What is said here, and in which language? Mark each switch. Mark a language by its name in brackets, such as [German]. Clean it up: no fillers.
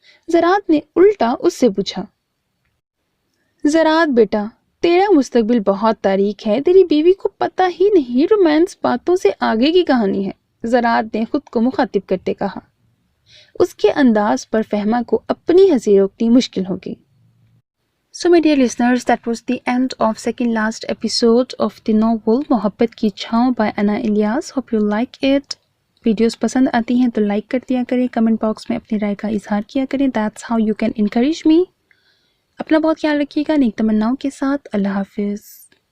[Hindi] ज़रात ने उल्टा उससे पूछा। ज़रात बेटा, तेरा मुस्तकबिल बहुत तारीक है, तेरी बीवी को पता ही नहीं रोमांस बातों से आगे की कहानी है। ज़रात ने खुद को मुखातिब करते कहा। उसके अंदाज पर फहमा को अपनी हंसी रोकनी मुश्किल हो गई। [English] So my dear listeners, that was the end of second last episode of the novel Mohabbat ki Chhaon by Ana Ilyas. Hope you like it. [Hindi] Videos पसंद आती हैं तो लाइक कर दिया करें, कमेंट बॉक्स में अपनी राय का इजहार किया करें। [English] That's how you can encourage me. [Hindi] अपना बहुत ख्याल रखिएगा। नेक तमन्नाओं के साथ। अल्लाह हाफिज़।